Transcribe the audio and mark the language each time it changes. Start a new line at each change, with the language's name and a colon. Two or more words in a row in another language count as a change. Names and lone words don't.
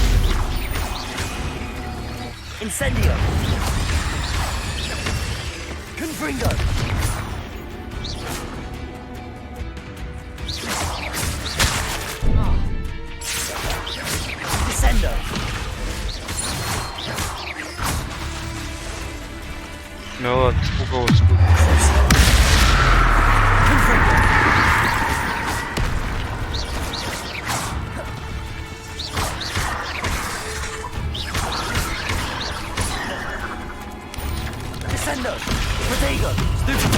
Latin: Incendio. Confringo. Descendo.
Russian: Да ладно, испугался.
Latin: Confringo. Descendo. Protego. Stupid.